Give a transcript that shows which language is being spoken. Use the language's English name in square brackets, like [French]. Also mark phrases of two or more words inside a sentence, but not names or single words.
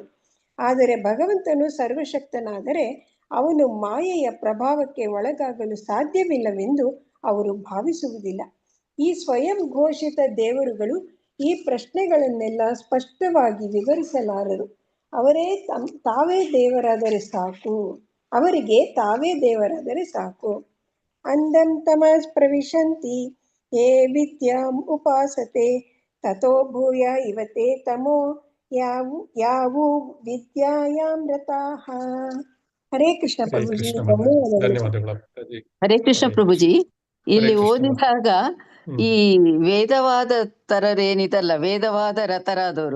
[Kannada] ಆದರೆ ಭಗವಂತನು ಸರ್ವಶಕ್ತನಾದರೆ ಅವನು ಮಾಯೆಯ ಪ್ರಭಾವಕ್ಕೆ ಒಳಗಾಗಲು ಸಾಧ್ಯವಿಲ್ಲವೆಂದು ಅವರು ಭಾವಿಸುವುದಿಲ್ಲ. ಈ ಸ್ವಯಂ ಘೋಷಿತ ದೇವರುಗಳು ಈ ಪ್ರಶ್ನೆಗಳನ್ನೆಲ್ಲ ಸ್ಪಷ್ಟವಾಗಿ ವಿವರಿಸಲಾರರು. ತಾವೇ ದೇವರಾದರೆ ಸಾಕು. ಅವರಿಗೆ ತಾವೇ ದೇವರಾದರೆ ಸಾಕು. [Sanskrit] ಅಂಧಂ ತಮಸ್ ಪ್ರವಿಶಂತಿ ಯೇ ವಿದ್ಯಾಂ ಉಪಾಸತೆ ತಥೋ ಭೂಯ ಇವತೆ ತಮೋ ಯಾವು ವಿದ್ಯಾಯಾಂ ರತಾಃ. [Kannada] ಹರೇ ಕೃಷ್ಣ ಹರೇ ಪ್ರಭುಜಿ. ಕೃಷ್ಣ ಧನ್ಯವಾದಗಳು. ಧನ್ಯವಾದಗಳು ಅಪ್ಪಾಜಿ. ಹರೇ ಕೃಷ್ಣ ಹರೇ ಪ್ರಭುಜಿ. ಇಲ್ಲಿ ಕೃಷ್ಣ. ಓದಿದಾಗ ಹ್ಮ್ ಈ ವೇದವಾದ ತರರೇನಿದಲ್ಲ, ವೇದವಾದ ರತರಾದವರು